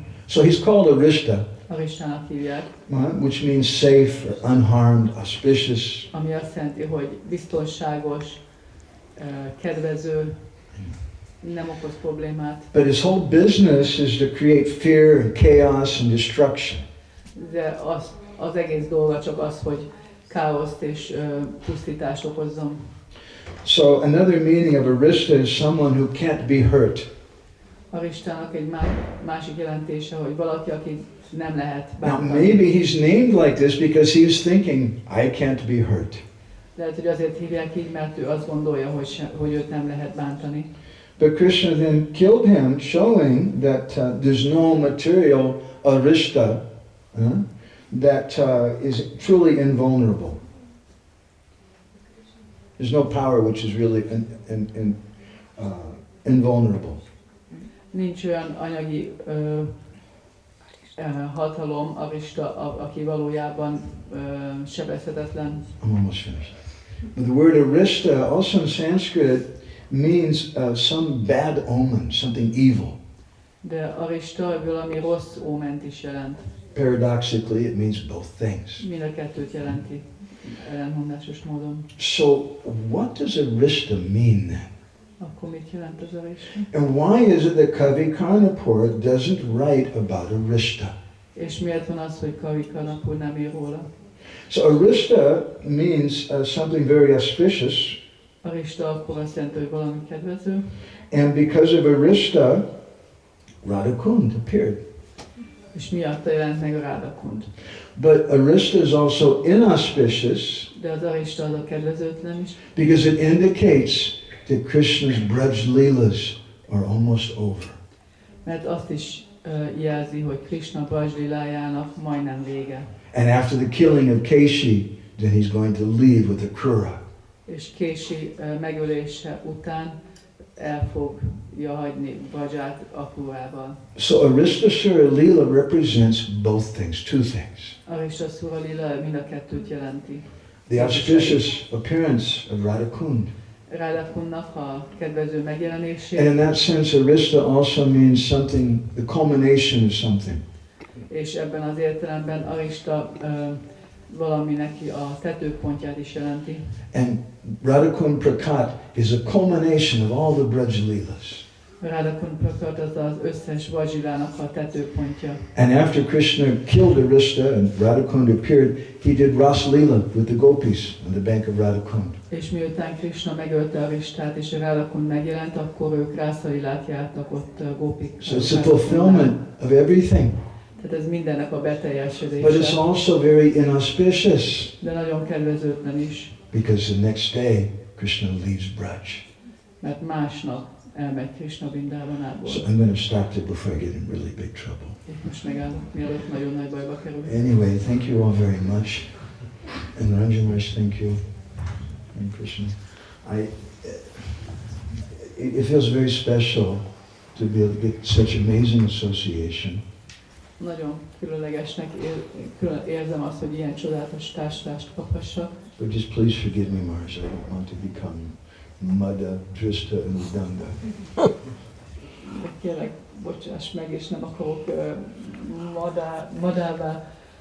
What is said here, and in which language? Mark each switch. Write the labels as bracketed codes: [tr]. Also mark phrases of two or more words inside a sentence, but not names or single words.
[en] So he's called Arista, [hu] Aristának hívják, [en] which means safe, or unharmed, auspicious. [hu] ami azt jelenti, hogy biztonságos, kedvező, nem okoz problémát. [en] But his whole business is to create fear and chaos and destruction. [hu] De az egész dolga csak az, hogy káoszt és pusztítást okozzon. [en] So another meaning of Arista is someone who can't be hurt. [hu] Aristának egy másik jelentése, hogy valaki, aki nem lehet [en] Now [hu] bántani. [en] maybe he's named like this because he's thinking, I can't be hurt. [hu] Lehet, hogy azért hívják így, mert ő azt gondolja, hogy őt nem lehet bántani. [en] But Krishna then killed him, showing that there's no material arista that is truly invulnerable. There's no power which is really invulnerable. [hu] Nincs olyan anyagi hatalom, arista, aki valójában sebezhetetlen. [en] I'm almost finished. But the word arista also in Sanskrit means some bad omen, something evil. [hu] De arista valami rossz óment is jelent. [en] Paradoxically, it means both things. [hu] Mind a kettőt jelenti ellenmondásos módon. [en] So what does arista mean then? [hu] Akkor mit jelent az arista? [en] And why is it that Kavi Karnapur doesn't write about arista? [hu] És miért van az, hogy Kavi Karnapur nem ír róla? [en] So arista means something very auspicious. [hu] Arista akkor azt jelenti, hogy valami kedvező. [en] And because of arista, Radha Kund appeared. [hu] És miatta jelent meg a Radha Kund. [en] But arista is also inauspicious [hu] De az arista az a kedvezőtlen is, [en] because it indicates that Krishna's Braj Leelas are almost over. [hu] mert azt is jelzi, hogy Krishna Braj-lilájának majdnem vége. [en] And after the killing of Keshi, then he's going to leave with a Krura. [hu] És Kési megölése után el fogja hagyni Braját Akrurával. [en] So Aristasura Leela represents both things, two things. [hu] Aristasura lila mind a kettőt jelenti. [en] The auspicious appearance of Radha Kund. [hu] Radha Kundnak a kedvező megjelenését, [en] And in that sense, Arista also means something, the culmination of something. [hu] és ebben az értelemben Arista valaminek a tetőpontját is jelenti. [en] And Radha Kund Prakat is a culmination of all the Braj Leelas. [hu] Radha Kund Prakata az az összes Vajjilának a tetőpontja. [en] And after Krishna killed Arista and Radha Kund appeared, he did Ras Leela with the gopis on the bank of Radha Kund. [hu] És miután Krishna megölte Aristát és a Radha Kund megjelent, akkor ők Rászalilát jártak ott gópik. [en] So it's a fulfillment of everything. [hu] Tehát ez mindennek a [en] But it's [hu] beteljesedése. [en] also very inauspicious [hu] De nagyon kedvezőtlen is, [en] because the next day Krishna leaves Braj. [hu] mert másnap elmegy Krishna Vrindávanából. [en] So I'm going to stop there before I get in really big trouble. [hu] Itt most megállok, mielőtt nagyon nagy bajba kerül. [en] Anyway, thank you all very much. And Ranjan Maharaj, thank you. And Krishna. It feels very special to be able to get such amazing association. [hu] Nagyon különlegesnek érzem azt, hogy ilyen csodálatos társulást kaphassak. [en] But just please forgive me, Maharaj. I don't want to become Mada, Drista, and Udanga. [hu] De kérlek, bocsáss meg, és nem akarok madává